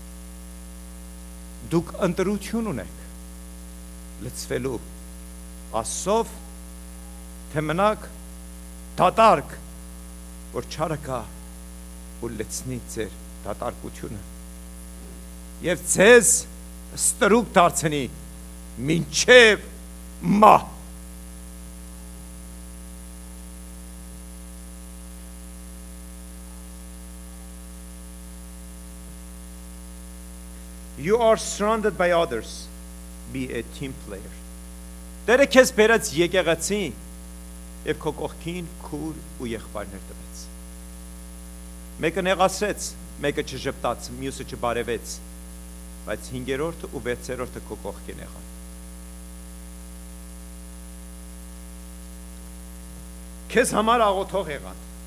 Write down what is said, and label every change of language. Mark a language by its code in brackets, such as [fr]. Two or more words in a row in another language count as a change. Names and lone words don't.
[hy] դուք ընտրություն ունեք լցվելու Աստծով, թե մնաք դատարկ, որ չարը կա ու լցնի ձեր դատարկությունը եւ ձեզ ստրուկ դարձնի մինչև մահ [en] You are surrounded by others. Be a team player. [hy] Տերը քեզ բերած եկեղեցի եւ քո կողքին քուր ու եղբայրներ տվեց։ Մեկը նեղացրեց, մեկը չժպտաց, մյուսը չբարևեց, բայց 5-րդը ու 6-րդը քո կողքին եղան։ Քեզ համար աղոթող եղան։